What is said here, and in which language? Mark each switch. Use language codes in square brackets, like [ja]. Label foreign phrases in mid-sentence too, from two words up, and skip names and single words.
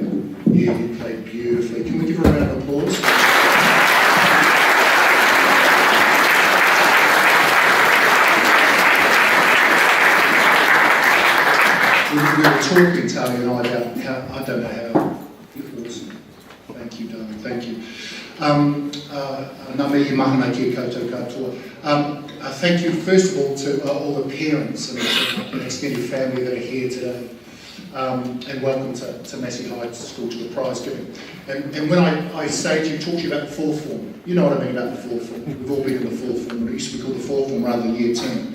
[en] Yeah, you played beautifully. Can we give her a round of applause? We were talking, Talia and I, about how, I don't know how, you're awesome. Thank you, darling, thank you. [mi] Ngā mihi mahana ki koutou katoa. [en] Thank you, first of all, to all the parents and extended family that are here today. And welcome to Massey High School, to the prize giving. And when I say to you, talk to you about the fourth form, you know what I mean about the fourth form. We've all been in the fourth form, but it used to be called the fourth form rather than Year 10.